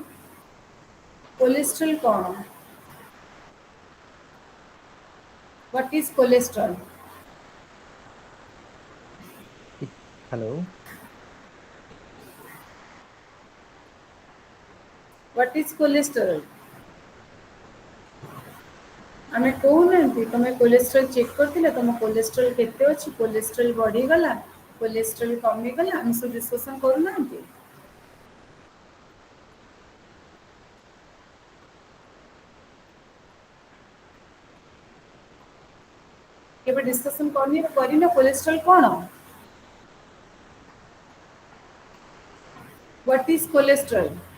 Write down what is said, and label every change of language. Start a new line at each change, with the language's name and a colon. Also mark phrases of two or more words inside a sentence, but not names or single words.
English: Cholesterol कौन? What is cholesterol? Hello. What is cholesterol?
Odia: ଆମେ କହୁନାହାନ୍ତି ତମେ
English: cholesterol check
Odia: କରିଥିଲେ ତମ କୋଲେଷ୍ଟ୍ରଲ୍ କେତେ ଅଛି କୋଲେଷ୍ଟ୍ରଲ୍ ବଢ଼ିଗଲା କୋଲେଷ୍ଟ୍ରଲ୍ କମିଗଲା ଆମେ ସବୁ ଡିସ୍କସନ୍ କରୁନାହାନ୍ତି କେବେ ଡିସ୍କସନ୍ କରିନ କୋଲେଷ୍ଟ୍ରଲ୍ କ'ଣ
English: What is cholesterol?